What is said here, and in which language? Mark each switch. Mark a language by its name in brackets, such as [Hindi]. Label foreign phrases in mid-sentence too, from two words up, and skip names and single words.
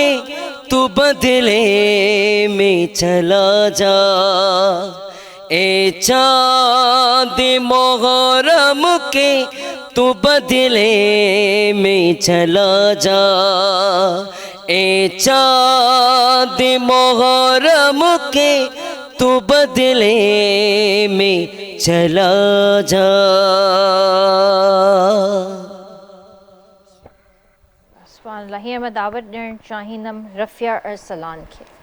[Urdu] تو بدلے میں چلا جا، اے چاند محرم کے تو بدلے میں چلا جا، اے چاند محرم کے تو بدلے میں چلا جا۔ [Arabic] سبحان اللہ۔ [Sindhi] हींअर मां दावत ॾियणु चाहींदमि रफ़िया अरसलान खे।